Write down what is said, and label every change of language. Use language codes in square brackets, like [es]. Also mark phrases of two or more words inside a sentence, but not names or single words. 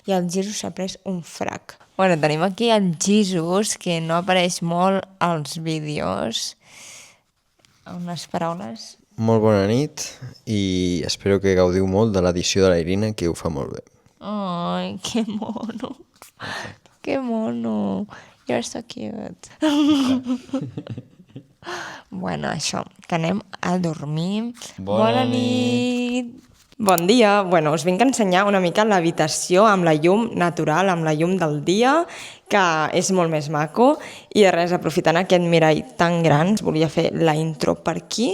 [ca] I el Jesús s'ha pres un frac. Bueno, tenim aquí el Jesús, que no apareix molt als vídeos. Unes paraules. Molt bona nit i espero que gaudiu molt de l'edició de la Irina, que ho fa molt bé. Ai, que mono. Que mono. [en] You're so cute. [ca] Bueno, això, que anem a dormir. Bona nit. Bon dia. Bueno, us vinc a ensenyar una mica l'habitació amb la llum natural, amb la llum del dia, que és molt més maco. I de res, aprofitant aquest mirall tan gran, volia fer la intro per aquí.